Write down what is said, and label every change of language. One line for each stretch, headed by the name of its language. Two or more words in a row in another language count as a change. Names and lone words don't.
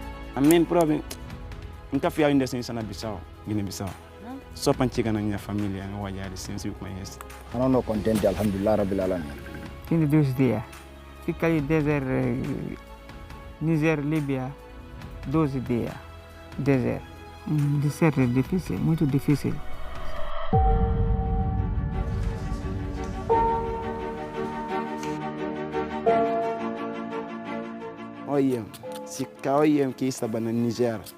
Portuguese: A mim, prova, nunca fui ainda sem na Bissau, Guiné-Bissau. Só para chegar na minha família, eu olhar assim, se eu conheço. Eu não contente,
Arabic: alhamdulillah, rabbil alamin.
Portuguese: Fim de 2 dias. Fica aí deserto, Níger, Líbia, 12 dias. Deserto. Deserto é difícil, muito difícil. Olha, se caia que estava na Níger.